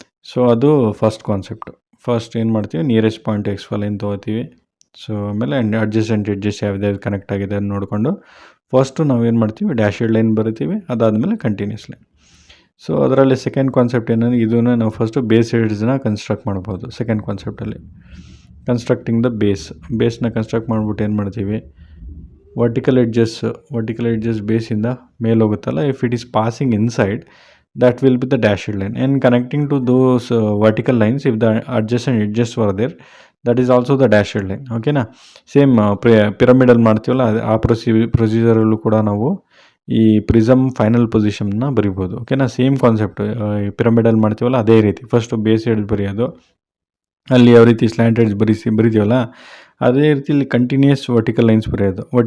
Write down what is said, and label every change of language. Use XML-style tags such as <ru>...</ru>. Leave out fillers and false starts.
<kn>So ಅದು first concept. First ಏನು ಮಾಡ್ತೀವಿ, ನಿಯರೆಸ್ಟ್ ಪಾಯಿಂಟ್ XY ಲೈನ್ ತೊಗೋತೀವಿ. ಸೊ ಆಮೇಲೆ ಅಡ್ಜಸೆಂಟ್ ಎಡ್ಜಸ್ ಯಾವ್ದು ಕನೆಕ್ಟ್ ಆಗಿದೆ ಅಂತ ನೋಡಿಕೊಂಡು ಫಸ್ಟು ನಾವು ಏನು ಮಾಡ್ತೀವಿ, ಡ್ಯಾಶ್ ಲೈನ್ ಬರಿತೀವಿ. ಅದಾದಮೇಲೆ ಕಂಟಿನ್ಯೂಸ್ ಲೈನ್. ಸೊ ಅದರಲ್ಲಿ ಸೆಕೆಂಡ್ ಕಾನ್ಸೆಪ್ಟ್ ಏನಂದರೆ, ಇದನ್ನು ನಾವು ಫಸ್ಟು ಬೇಸ್ ಎಡ್ಜ್ನ ಕನ್ಸ್ಟ್ರಕ್ಟ್ ಮಾಡ್ಬೋದು.</kn> <en>second ಕಾನ್ಸೆಪ್ಟಲ್ಲಿ constructing the ಬೇಸ್ನ construct</en> <kn>ಮಾಡಿಬಿಟ್ಟು ಏನು ಮಾಡ್ತೀವಿ,</kn> <en>vertical edges ಬೇಸಿಂದ</en> <kn>ಮೇಲೆ ಹೋಗುತ್ತಲ್ಲ,</kn> <en>If it is passing inside that will be the dashed line, and connecting to those vertical lines, if the adjacent edges were there, that is also the dashed line.</en> <kn>ಓಕೆನಾ, same ಪಿರಮಿಡಲ್ಲಿ ಮಾಡ್ತೀವಲ್ಲ ಆ ಪ್ರೊಸೀಜರಲ್ಲೂ ಕೂಡ ನಾವು ಈ prism final ಪೊಸಿಷನ್ನ ಬರಿಬೋದು. ಓಕೆನಾ, same concept. ಪಿರಮಿಡಲ್ಲಿ ಮಾಡ್ತೀವಲ್ಲ ಅದೇ ರೀತಿ ಫಸ್ಟು ಬೇಸ್ ಎಡ್ಜ್ ಬರೆಯೋದು, ಅಲ್ಲಿ ಯಾವ ರೀತಿ ಸ್ಲ್ಯಾಂಟ್ ಎಡ್ಜ್ ಬರಿತೀವಲ್ಲ ಅದೇ ರೀತಿ ಇಲ್ಲಿ ಕಂಟಿನ್ಯೂಸ್ ವರ್ಟಿಕಲ್ ಲೈನ್ಸ್ ಬರೆಯೋದು.</kn>